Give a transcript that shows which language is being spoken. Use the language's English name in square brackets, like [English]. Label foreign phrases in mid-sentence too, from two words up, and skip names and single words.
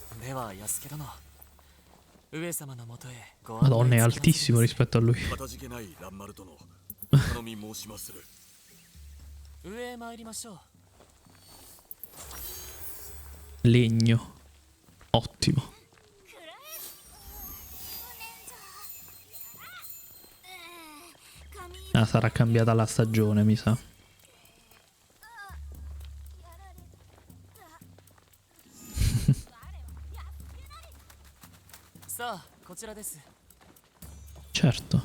[Japanese] では安家殿、上様のもとへご案内 [Italian] Madonna, è altissimo rispetto a lui. [Japanese] かたじけない蘭丸殿、頼み申しまする。上へ参りましょう。 [Italian] Legno. Ottimo. Ah, sarà cambiata la stagione, mi sa. Certo.